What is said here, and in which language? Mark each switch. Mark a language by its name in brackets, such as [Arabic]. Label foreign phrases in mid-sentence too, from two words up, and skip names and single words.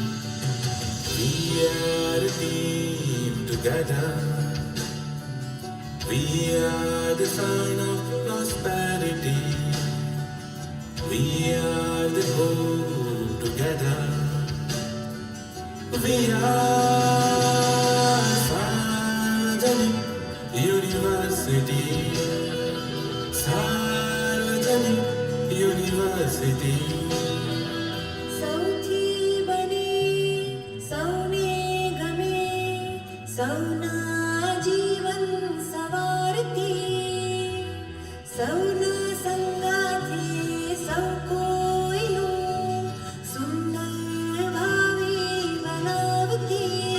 [English] We are a team together. We are the sign of prosperity. We are the hope together. We are Sarvajanik University. Sarvajanik University. [Gujarati] સૌથી બને, સૌને ગમે, સૌના જીવન સંવારતી, સૌના સંગતિ સૌ કોઈ નું, સુંદર ભાવિ બનાવતી.